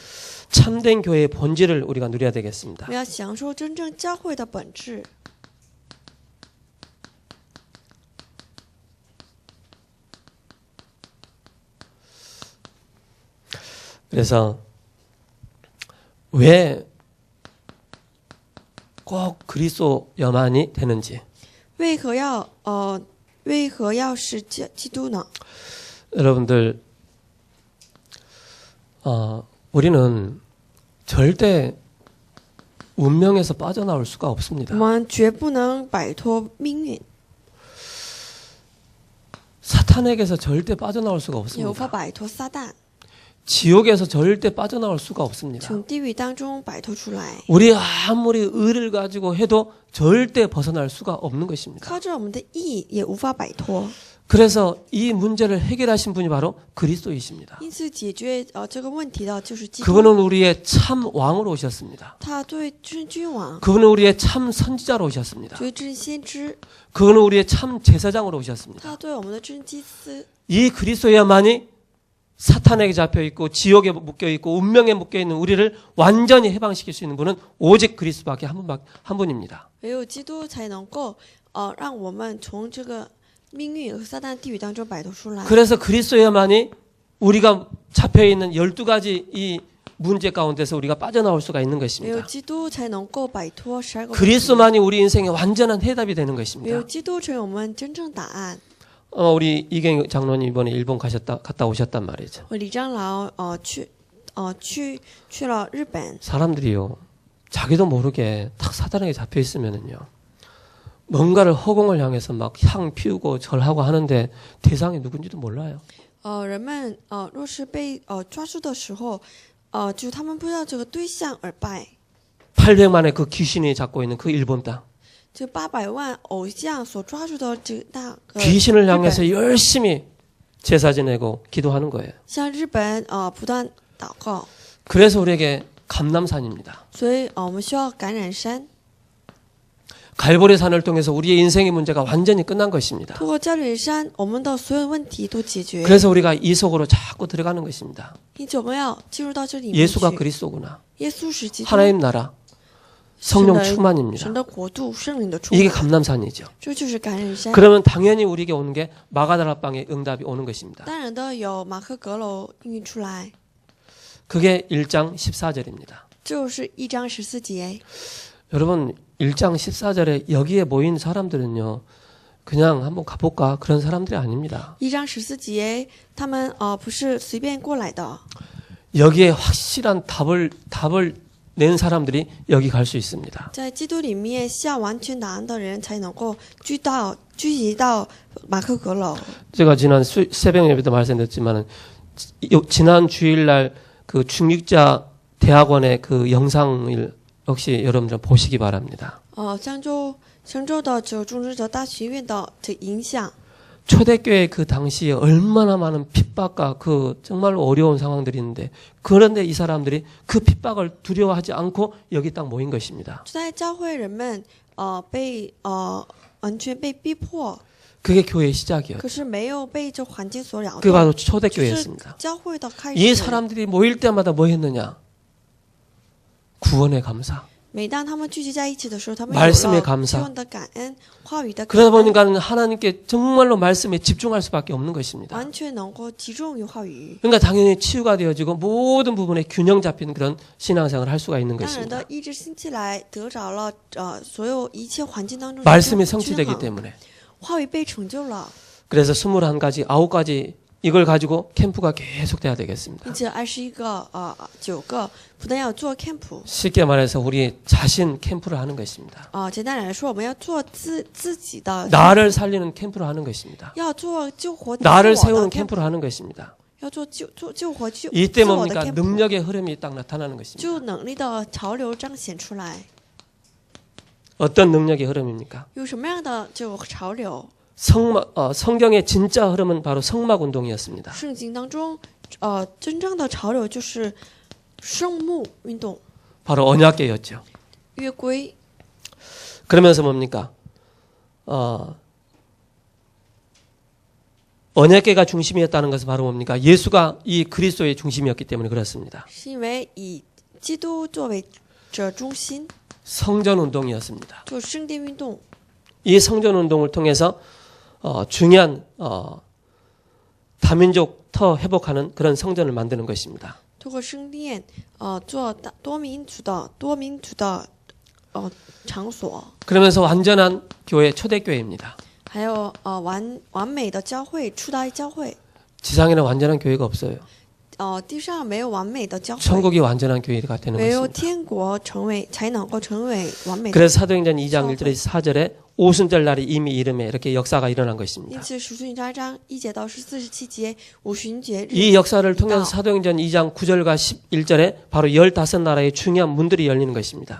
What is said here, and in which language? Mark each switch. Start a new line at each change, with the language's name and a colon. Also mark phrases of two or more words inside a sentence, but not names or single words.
Korean: 참된 교회의 본질을 우리가 누려야 되겠습니다.
Chinese: 我们要享受真正教会的本质。
Korean: 그래서 왜 꼭 그리스도여만이 되는지
Chinese: 为何要是基督呢？
Korean: 여러분들 우리는 절대 운명에서 빠져나올 수가
Chinese: 我
Korean: 없습니다.
Chinese: 们绝不能摆脱命运，
Korean: 사탄에게서 절대 빠져나올 수가
Chinese: 也无法
Korean: 없습니다.
Chinese: 摆脱撒旦，
Korean: 지옥에서 절대 빠져나올 수가 없습니다.
Chinese: 从地狱当中摆脱出来。
Korean: 우리 아무리 의를 가지고 해도 절대 벗어날 수가 없는 것입니다.
Chinese: 靠着我们的义也无法摆脱。
Korean: 그래서 이 문제를 해결하신 분이 바로 그리스도이십니다.
Chinese: 因此解决这个问题的就是基督，
Korean: 그분은 우리의 참 왕으로 오셨습니다.
Chinese: 他作为真君王，
Korean: 그분은 우리의 참 선지자로 오셨습니다.
Chinese: 作为真先知，
Korean: 그분은 우리의 참 제사장으로 오셨습니다.
Chinese: 他作为我们的真祭司。
Korean: 이 그리스도야만이 사탄에게 잡혀 있고 지옥에 묶여 있고 운명에 묶여 있는 우리를 완전히 해방시킬 수 있는 분은 오직 그리스도밖에 한 분입니다.
Chinese: 唯有基督才能够让我们从这个命运和撒旦地狱当中摆脱出来。
Korean: 그래서 그리스도야만이 우리가 잡혀 있는 12가지 이 문제 가운데서 우리가 빠져나올 수가 있는
Chinese: 唯有
Korean: 것입니다.
Chinese: 基督才能够摆脱12个问题，
Korean: 그리스도만이 우리 인생의 완전한 해답이 되는
Chinese: 唯有
Korean: 것입니다.
Chinese: 基督成为我们真正答案。
Korean: 우리 이경 장로님 이번에 일본 갔다 오셨단 말이죠.
Chinese: 我李长老去了日本，
Korean: 사람들이요, 자기도 모르게 탁 사단에게 잡혀 있으면은요, 뭔가를 허공을 향해서 막 향 피우고 절하고 하는데 대상이 누군지도 몰라요.
Chinese: 人们若是被抓住的时候，就是他们不知道这个对象而拜。
Korean: 800만의 그 귀신이 잡고 있는 그 일본 땅,
Chinese: 这800万偶像所抓住的这那个
Korean: 귀신을
Chinese: 日本
Korean: 향해서 열심히 제사 지내고 기도하는 거예요.
Chinese: 向日本不断祷告，
Korean: 그래서 우리에게 감람산입니다.
Chinese: 所以我们需要感染山。
Korean: 갈보리 산을 통해서 우리의 인생의 문제가 완전히 끝난 것입니다.
Chinese: 通过加略山，我们的所有问题都解决。
Korean: 그래서 우리가 이 속으로 자꾸 들어가는 것입니다.
Chinese: 因此我们要进入到这里面去。
Korean: 예수가 그리스도구나.
Chinese: 耶稣是基督，
Korean: 하나님 나라, 성령
Chinese: 神
Korean: 충만입니다.
Chinese: 的国度，圣灵的充
Korean: 이게
Chinese: 满，
Korean: 감람산이죠.
Chinese: 这就是感染山。
Korean: 그러면 당연히 우리에게 오는 게 마가다라방의 응답이 오는 것입니다.
Chinese: 当然的有马可阁楼应运出来，
Korean: 그게 1장 14절입니다.
Chinese: 就是1章14节。
Korean: 여러분 1장 14절에 여기에 모인 사람들은요, 그냥 한번 가볼까 그런 사람들이 아닙니다.
Chinese: 1 章14节，他们不是随便过来的，
Korean: 여기에 확실한 답을 낸 사람들이 여기 갈 수 있습니다.
Chinese: 在基督里面下完全答案的人才能够聚集到马可阁楼。
Korean: 제가 지난 새벽 예배 때 말씀드렸지만은 지난 주일날 그 중직자 대학원의 그 영상을 역시 여러분들 보시기 바랍니다.
Chinese: 上周的这中职者大学院的这影响，
Korean: 초대교회 그 당시에 얼마나 많은 핍박과 그 정말로 어려운 상황들이 있는데, 그런데 이 사람들이 그 핍박을 두려워하지 않고 여기 딱 모인 것입니다.
Chinese: 在教会人们被完全被逼迫，
Korean: 그게 교회의 시작이었죠.
Chinese: 可是没有被这环境所扰
Korean: 그게
Chinese: 动，
Korean: 바로
Chinese: 这是
Korean: 초대교회였습니다.
Chinese: 教会的开
Korean: 이
Chinese: 始。
Korean: 사람들이 모일 때마다 뭐 했느냐? 구원의 감사.
Chinese: 每当他们聚集在一起的时候，他们有
Korean: 말씀의
Chinese: 了
Korean: 감사
Chinese: 希望的感恩，话语的感
Korean: 그러다
Chinese: 恩，
Korean: 보니까 하나님께 정말로 말씀에 집중할 수밖에 없는 것입니다.
Chinese: 完全能够集中于话语。
Korean: 그러니까 당연히 치유가 되어지고 모든 부분에 균형 잡힌 그런 신앙생활을 할 수가 있는
Chinese: 当然
Korean: 것입니다.
Chinese: 的，意志兴起来，得着了所有一切环境当中的
Korean: 말씀이
Chinese: 均
Korean: 성취되기
Chinese: 衡，
Korean: 때문에.
Chinese: 话语被成就了。
Korean: 그래서 21가지, 9가지 이걸 가지고 캠프가 계속 돼야 되겠습니다.
Chinese: 并且21个9个，不但要做 camp，
Korean: 쉽게 말해서 우리 자신 캠프를 하는 것입니다.
Chinese: 简单来说，我们要做自己的，
Korean: 나를 살리는 캠프를 하는 것입니다.
Chinese: 要做救活自
Korean: 나를
Chinese: 我
Korean: 세우는
Chinese: 的 camp，
Korean: 캠프를 하는 것입니다.
Chinese: 要做救活自
Korean: 이때
Chinese: 我的
Korean: 뭡니까?
Chinese: camp，
Korean: 능력의 흐름이 딱 나타나는 것입니다.
Chinese: 就能力的潮流彰显出来。
Korean: 어떤 능력의 흐름입니까?
Chinese: 有什么样的这个潮流？
Korean: 성경의 진짜 흐름은 바로 성막 운동이었습니다.
Chinese: 圣经当中，真正的潮流就是圣幕运动、
Korean: 바로 언약궤였죠.
Chinese: 约规。
Korean: 그러면서 뭡니까? 언약궤가 중심이었다는 것은 바로 뭡니까? 예수가 이 그리스도의 중심이었기 때문에 그렇습니다.
Chinese: 是因为以基督作为这中心，
Korean: 성전 운동이었습니다.
Chinese: 做圣殿运动。
Korean: 이 성전 운동을 통해서 중요한 다민족 터 회복하는 그런 성전을 만드는 것입니다.
Chinese: 通过圣殿，做多民族的场所，
Korean: 그러면서 완전한 교회 초대교회입니다.
Chinese: 还有完美的教会，初代教会。
Korean: 지상에는 완전한 교회가 없어요.
Chinese: 地上没有完美的教会，
Korean: 천국이 완전한 교회가 되는
Chinese: 唯有
Korean: 것입니다.
Chinese: 天国才能够成为完美的。
Korean: 그래서 사도행전 2장 1절에서 4절에 오순절 날이 이미 이름에 이렇게 역사가 일어난
Chinese: 因
Korean: 것입니다.
Chinese: 此，使徒行传章1节到17节五旬节日，
Korean: 이 역사를 통해서 사도행전 2장 9절과 11절에 바로 15나라의 중요한 문들이 열리는 것입니다.